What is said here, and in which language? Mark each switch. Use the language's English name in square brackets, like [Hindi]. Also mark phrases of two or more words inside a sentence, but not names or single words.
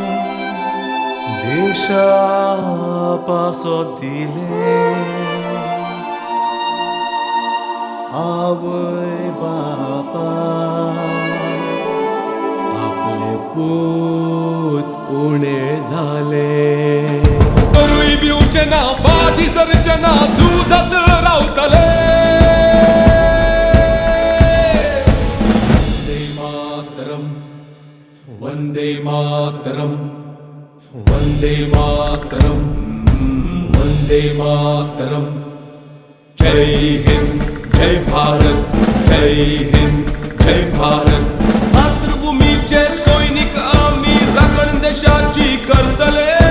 [Konkani] देशा पासो दिले, आवय बापा आपले पूत उणे झाले। तरुय भिवचे ना, फाटी सरचे ना, झुजत रावतले। [Sanskrit] वंदे मातरम, वंदे मातरम, वंदे मातरम। [Hindi] जय हिंद जय भारत, जय हिंद जय भारत। [Konkani] मातृभूमीचे सैनिक आम्ही, राखण देशाची करतले,